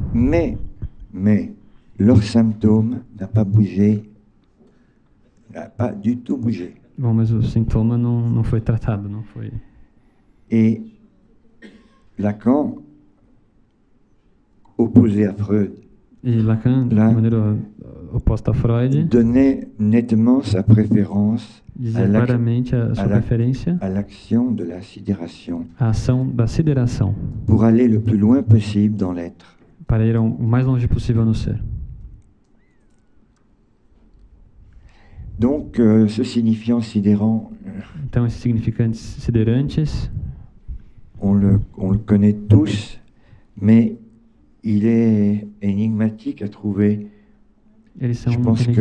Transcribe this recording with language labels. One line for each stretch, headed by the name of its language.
French: Mais leur symptôme n'a pas bougé, n'a pas du tout bougé.
Portuguese: Bom, mas o sintoma não foi tratado, não foi.
French: Et Lacan, opposé à Freud,
Portuguese: E Lacan, Lá- de maneira oposta a Freud,
French: donnait nettement sa préférence
Portuguese: dizia claramente a sua
French: à la-
Portuguese: preferência
French: à l'action de la sidération
Portuguese: à ação da sideração,
French: pour aller le plus loin possible dans l'être.
Portuguese: para ir o mais longe possível no ser.
French: Donc, ce signifiant sidérant,
Portuguese: Então, esses significantes siderantes,
French: on le connaît tous, mais il est énigmatique à trouver.
Portuguese: eles são
French: Je
Portuguese: muito
French: pense que